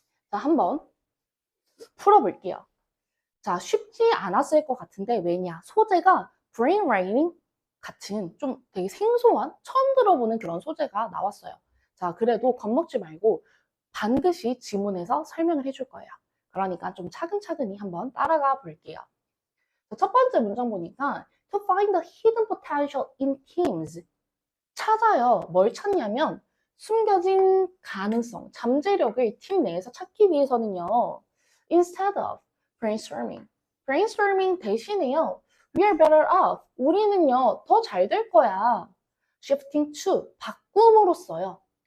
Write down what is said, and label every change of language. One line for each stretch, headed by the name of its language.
Korean: 자, 한번 풀어볼게요. 자, 쉽지 않았을 것 같은데 왜냐? 소재가 brainwriting 같은 좀 되게 생소한 처음 들어보는 그런 소재가 나왔어요. 자, 그래도 겁먹지 말고 반드시 지문에서 설명을 해줄 거예요. 그러니까 좀 차근차근히 한번 따라가 볼게요. 첫 번째 문장 보니까
English: to find the hidden potential in teams.
Korean: 찾아요. 뭘 찾냐면 숨겨진 가능성, 잠재력을 팀 내에서 찾기 위해서는요.
English: Instead of brainstorming
Korean: 대신에요.
English: We are better off.
Korean: 우리는요. 더 잘 될 거야.
English: Shifting to
Korean: 바꿈으로써요.